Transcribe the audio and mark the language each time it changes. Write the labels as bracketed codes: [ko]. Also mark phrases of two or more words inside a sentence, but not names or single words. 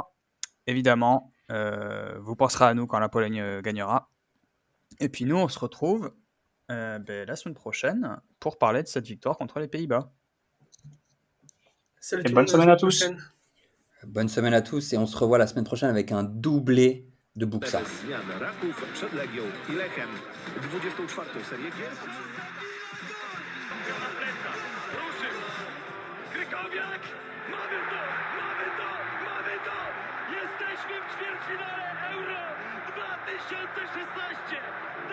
[fr] Évidemment, vous penserez à nous quand la Pologne gagnera. Et puis nous, on se retrouve la semaine prochaine pour parler de cette victoire contre les Pays-Bas. Salut Et tout le bonne monde, à semaine la à tous. prochaine. Bonne semaine à tous et on se revoit la semaine prochaine avec un doublé de Buxa. [pl] Bez zmian Raków przed Legią i Lechem. 24. serię gier. Na plecach, ruszył. Krykowiak, mamy to! Jesteśmy w ćwierćfinale Euro 2016!